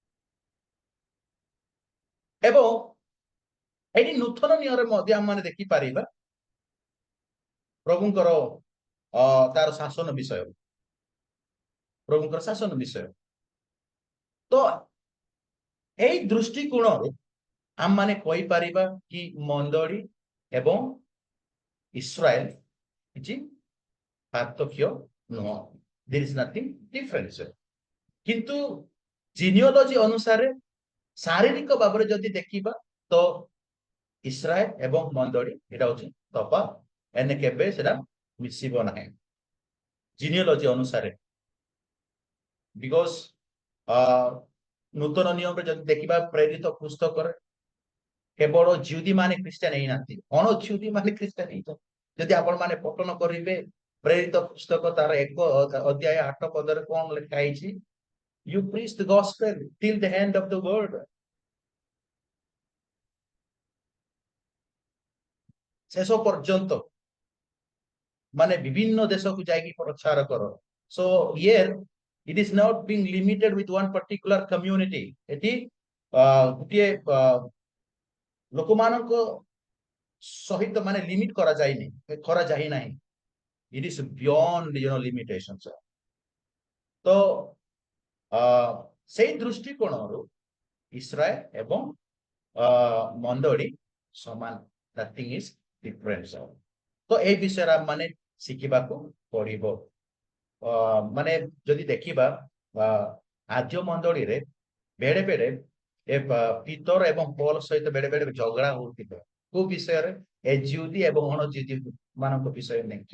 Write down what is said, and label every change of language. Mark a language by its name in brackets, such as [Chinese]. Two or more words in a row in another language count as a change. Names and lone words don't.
[Odia] ଏବଂ ଏଠି ନୂତନ ନିୟମରେ ମଧ୍ୟ ଆମେ ଦେଖିପାରିବା ପ୍ରଭୁଙ୍କର ତାର ଶାସନ ବିଷୟ, ପ୍ରଭୁଙ୍କର ଶାସନ ବିଷୟ। ତ ଏଇ ଦୃଷ୍ଟିକୋଣରୁ ଆମମାନେ କହିପାରିବା କି ମଣ୍ଡଳୀ ଏବଂ ଇସ୍ରାଏଲ କିଛି ପାର୍ଥକ୍ୟ ନୁହଁ, [English] there is nothing difference। [Odia] କିନ୍ତୁ ଜିନିଓଲୋଜି ଅନୁସାରେ ଶାରୀରିକ ଭାବରେ ଯଦି ଦେଖିବା ତ ଇସ୍ରାଏଲ ଏବଂ ମଣ୍ଡଳୀ ଏଇଟା ହଉଛି ତଫାତ, ଏନେ କେବେ ସେଟା ମିଶିବ ନାହିଁ ଜିନିଓଲୋଜି ଅନୁସାରେ। ବିକଜ ନୂତନ ନିୟମରେ ଯଦି ଦେଖିବା ପ୍ରେରିତ ପୁସ୍ତକରେ କେବଳ ଜିହୁଦୀ ମାନେ ଖ୍ରୀଷ୍ଟିଆନ ହେଇନାହାନ୍ତି, ଅଣ ଜିହୁଦୀ ମାନେ ଖ୍ରୀଷ୍ଟିଆନ ହେଇଛନ୍ତି। ଯଦି ଆପଣ ମାନେ ପଠନ କରିବେ ପ୍ରେରିତ ପୁସ୍ତକ ତାର 1 ଅଧ୍ୟାୟ 8 ପଦରେ କଣ ଲେଖା ହେଇଛି, [English] you preach the gospel till the end of the world। [Odia] ଶେଷ ପର୍ଯ୍ୟନ୍ତ ମାନେ ବିଭିନ୍ନ ଦେଶକୁ ଯାଇକି ପ୍ରଚାର କର। [English] So here it is not being limited with one particular community। [Odia] ଏଠି ଗୋଟିଏ ଲୋକମାନଙ୍କ ସହିତ ମାନେ ଲିମିଟ କରାଯାଇ ନାହିଁ। [English] It is beyond limitations। [Odia] ତ ସେଇ ଦୃଷ୍ଟିକୋଣରୁ ଇସ୍ରାଏଲ ଏବଂ ମଣ୍ଡଳୀ ସମାନ, [English] nothing is difference। [Odia] ତ ଏଇ ବିଷୟରେ ଆମେ ମାନେ ଶିଖିବାକୁ ପଡିବ। ମାନେ ଯଦି ଦେଖିବା ଆଦ୍ୟ ମଣ୍ଡଳୀରେ ବେଡେ ବେଡେ ପିତର ଏବଂ ପୌଲ ସହିତ ବେଡେ ବେଡେ ଝଗଡା ହଉଥିବ। କୋଉ ବିଷୟରେ? ଏ ଜିହୁଦୀ ଏବଂ ଅଣ ଜିହୁଦୀ ମାନଙ୍କ ବିଷୟରେ ନେଇକି।